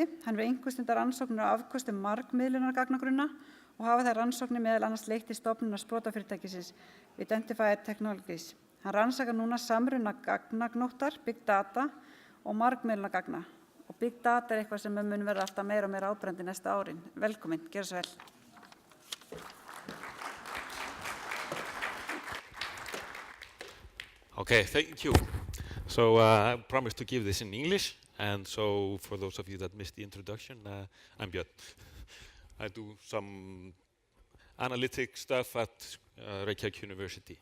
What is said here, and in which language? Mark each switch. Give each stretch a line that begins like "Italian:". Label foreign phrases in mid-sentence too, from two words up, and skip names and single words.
Icelandic: Hann hefur einhvers stundar rannsóknir á afköstum margmiðlunar gagnagrunna og hafa þær rannsóknir meðal annars leitt í stofnunar sprotafyrirtækisins Identified Technologies. Hann rannsakar núna samruna gagnagnóttar,
English: Big Data
Icelandic: og margmiðlunar gagna. Og
English: Big Data
Icelandic: eitthvað sem mun verða alltaf meira og meira áberandi næsta árin. Velkomin, gjörðu svo vel.
English: Okay, thank you. So I promised to give this in English, and so for those of you that missed the introduction, I'm Björn. I do some analytic stuff at Reykjavík University.